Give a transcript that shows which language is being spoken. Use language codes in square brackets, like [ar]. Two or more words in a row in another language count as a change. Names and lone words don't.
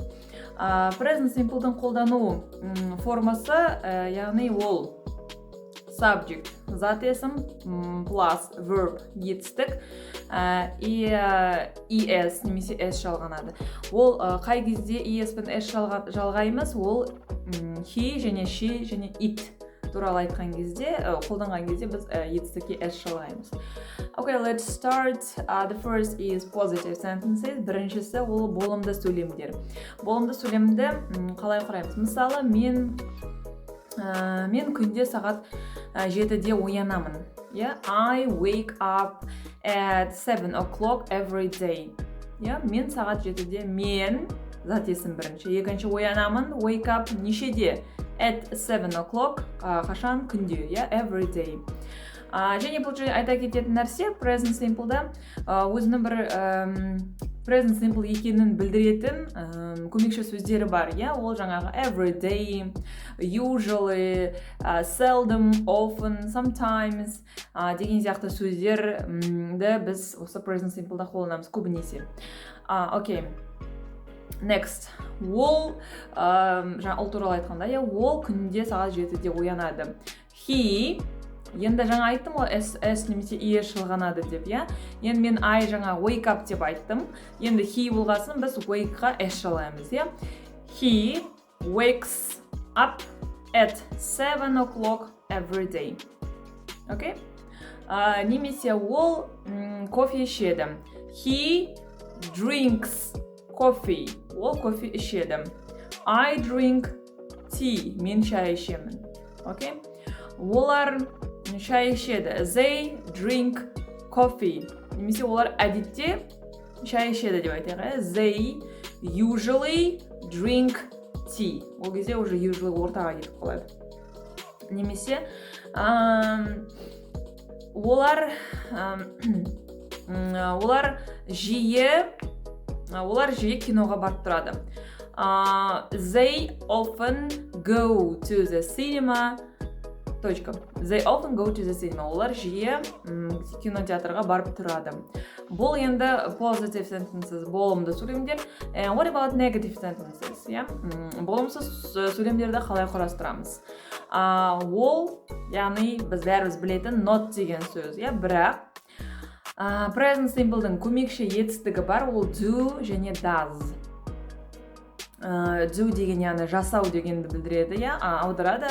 [en] Present simple'дың [kk] қолдану формасы, яғни ол subject, зат есім, [en] plus verb, [kk] етістік, es немесе s жалғанады. Ол қай кезде es пен s жалғаймыз, ол he және she және it туралы айтқан кезде, қолданған кезде біз етістікке s жалғаймыз. [en] Okay, let's start. The first is positive sentences. [kk] Біріншісі ол болымды сөйлемдер. Болымды сөйлемді қалай құраймыз? Мысалы, мен күнде сағат 7-де оянамын. [en] I wake up at 7 o'clock every day. [kk] Мен сағат 7-де, мен, зат есім бірінші. Екінші оянамын, [en] wake up нешеде? At 7 o'clock, [kk] қашан күнде, [en] every day. [kk] Және бұл жерде айта кететін нәрсе, present simple'да өзінің бір [en] present simple [kk] екенін білдіретін көмекші сөздері бар. Ол жаңағы [en] every day, usually, seldom, often, sometimes [kk] деген сияқты сөздерді біз осы [en] present simple'да [kk] қолданамыз көбінесе. [en] Okay. Next. [kk] Ол, ол туралы айтқанда, ол күнде сағат 7-де оянады. He, енді жаңа айттым ғой, s немесе es жалғанады деп, Енді мен I жаңа [en] wake up [kk] деп айттым. Енді he болғасын біз wake-ға s жалғаймыз, [en] He wakes up at 7 o'clock every day. [kk] Okay? Немесе ол кофе ішеді. [en] He drinks coffee. [kk] Ол кофе ішеді. [en] I drink tea. [kk] Мен шай ішемін. Okay? Олар шай ішеді. [en] They drink coffee. [kk] Немесе олар әдетте шай ішеді деп айтайық. [en] They usually drink tea. [kk] Ол кезде уже usually ортаға кетіп қалады. Немесе олар жиі киноға барып тұрады. [en] They often go to the cinema. They often go to the cinema. [kk] Олар жиі кинотеатрға барып тұрады. Бұл енді [en] positive sentences, [kk] болымды сөйлемдер. [en] What about negative sentences? [kk] Болымсыз сөйлемдерді қалай құрастырамыз? Ол, яғни біз бәріміз білетін not деген сөз. Бірақ [en] present simple'дың [kk] көмекші етістігі бар, ол do және does. Do деген яғни жасау дегенді білдіреді, аударады.